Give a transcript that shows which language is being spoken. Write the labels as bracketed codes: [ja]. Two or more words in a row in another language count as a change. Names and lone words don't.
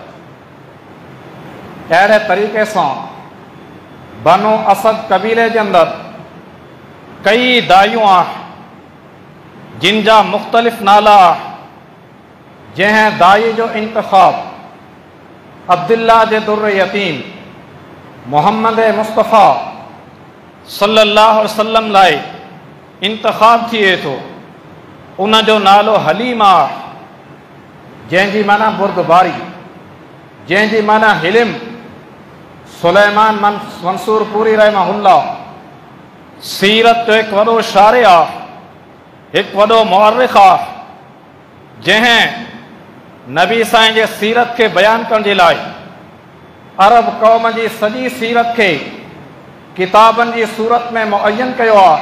[sd] अहिड़े तरीक़े सां बनु असद कबीले जे अंदरि कई दायूं आहे, जिन जा मुख़्तलिफ़ नाला आहे। जंहिं दाई जो इंतिख़ाब अब्दुल्ला जे दुर्र यतीम मुहम्मद मुस्तफ़ा [ar] صلى الله عليه وسلم [sd] लाइ इंतिख़ाब थिए थो, उन जो नालो हलीम आहे, जंहिंजी माना बुर्दबारी, जंहिंजी माना हिलिम। सुलेमान मंसूर पूरी रहमहुल्लाह सीरत जो हिकु वॾो शारे आहे, हिकु वॾो मुअर्रिख़ आहे, जंहिं नबी साईं जे सीरत खे बयानु करण जे लाइ अरब क़ौम जी सॼी सीरत खे किताबनि जी सूरत में मुअय्यन कयो आहे।